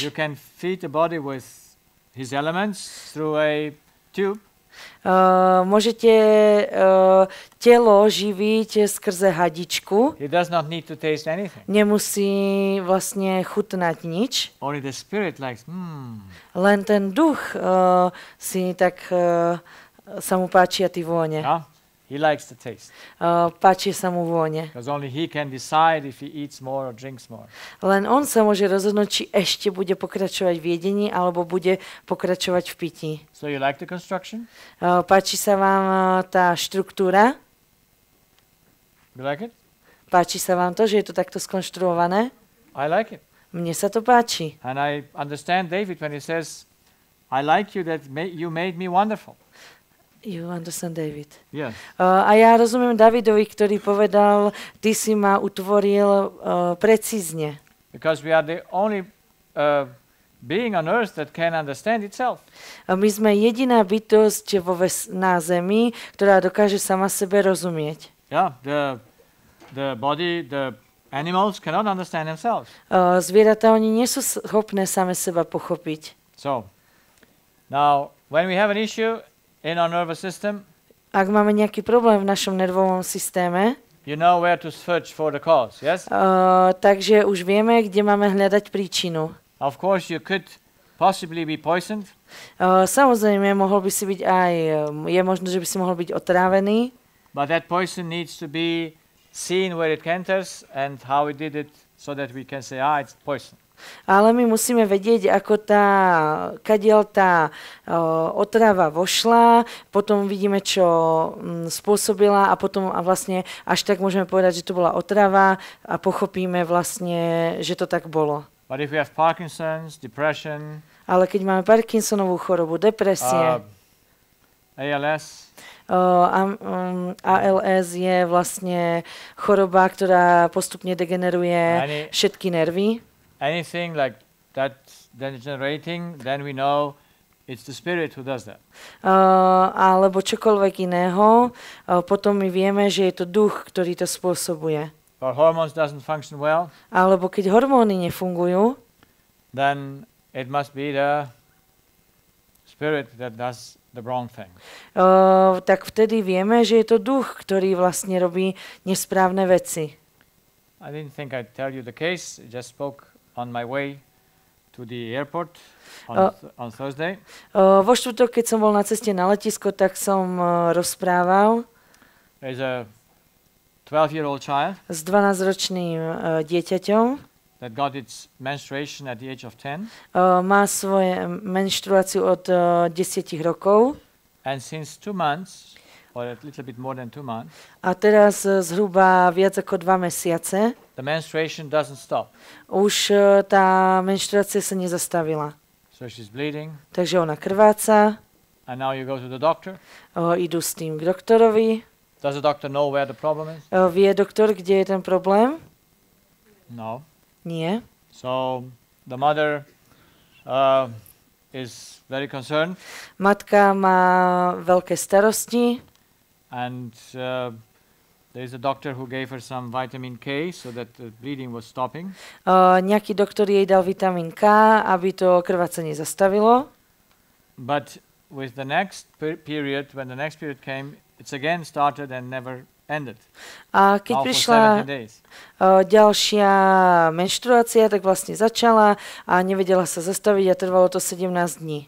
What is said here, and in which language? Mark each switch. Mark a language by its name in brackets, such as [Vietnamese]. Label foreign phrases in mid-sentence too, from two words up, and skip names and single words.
[English] You can feed the body with his elements through a tube. [Slovak] Môžete telo živiť skrze hadičku. [English] He does not need to taste anything. [Slovak] Nemusí vlastne chutnať nič. [English] Only the spirit likes, [Slovak] Len ten duch si tak sa mu páčia tie vône. [English] Yeah? He likes the taste. [Slovak] Páčia sa mu vône. [English] Because only he can decide if he eats more or drinks more. [Slovak] Len on sa môže rozhodnúť, či ešte bude pokračovať v jedení, alebo bude pokračovať v pití. [English] So you like the construction? [Slovak] Páči sa vám tá štruktúra? [English] You like it? [Slovak] Páči sa vám to, že je to takto skonštruované? [English] I like it. [Slovak] Mne sa to páči. [English] And I understand David when he says, I like you that you made me wonderful. You understand, David. Yes. [Slovak] A ja rozumiem Davidovi, ktorý povedal, ty si ma utvoril precízne. [English] Because we are the only being on earth that can understand itself. [Slovak] My sme jediná bytosť na Zemi, ktorá dokáže sama sebe rozumieť. [English] Yeah, the body, the animals cannot understand themselves. [Slovak] Zvieratá, oni nie sú schopné same seba pochopiť. [English] So, now, when we have an issue in our nervous system, [Slovak] ak máme nejaký problém v našom nervovom systéme, [English] you know where to search for the cause, yes? [Slovak] Takže už vieme, kde máme hľadať príčinu. [English] Of course, you could possibly be poisoned. [Slovak] Samozrejme, mohol by si byť aj, je možné, že by si mohol byť otrávený. [English] But that poison needs to be seen where it enters and how it did it so that we can say, it's poison. [Slovak] Ale my musíme vedieť, ako kadiaľ tá otrava vošla, potom vidíme, čo spôsobila a potom vlastne až tak môžeme povedať, že to bola otrava a pochopíme vlastne, že to tak bolo. [English] But if we have Parkinson's, depression, [Slovak] ale keď máme Parkinsonovú chorobu, depresie, ALS, ALS je vlastne choroba, ktorá postupne degeneruje všetky nervy. [English] Anything like that degenerating, then we know it's the spirit who does that. [Slovak] Alebo čokoľvek iného, potom my vieme, že je to duch, ktorý to spôsobuje. [English] Or hormones doesn't function well. [Slovak] Alebo keď hormóny nefungujú, [English] then it must be the spirit that does the wrong thing. [Slovak] Tak vtedy vieme, že je to duch, ktorý vlastne robí nesprávne veci. [English] I didn't think I'd tell you the case. I just spoke on my way to the airport on Thursday. [Slovak] Vo štvrtok, keď som bol na ceste na letisko, tak som rozprával [English] There's a 12-year-old child [Slovak] s 12-ročným dieťaťom. [English] That got its menstruation at the age of 10. [Slovak] Má svoje menštruáciu od 10 rokov. [English] And since 2 months, or a little bit more than 2 months, [Slovak] a teraz zhruba viac ako 2 mesiace, [English] the menstruation doesn't stop. [Slovak] Už tá menštruácia sa nezastavila. [English] So she's bleeding. [Slovak] Takže ona krváca. [English] And now you go to the doctor. [Slovak] Idú s tým k doktorovi. [English] Does the doctor know where the problem is? [Slovak] Vie doktor, kde je ten problém? [English] No. [Slovak] Nie. [English] So the mother is very concerned. [Slovak] Matka má veľké starosti. [English] And there is a doctor who gave her some vitamin K so that the bleeding was stopping. [Slovak] Nejaký doktor jej dal vitamín K, aby to krvácanie zastavilo. [English] But with the next period, when the next period came, it's again started and never ended. [Slovak] A keď prišla ďalšia menštruácia, tak vlastne začala a nevedela sa zastaviť a trvalo to 17 dní.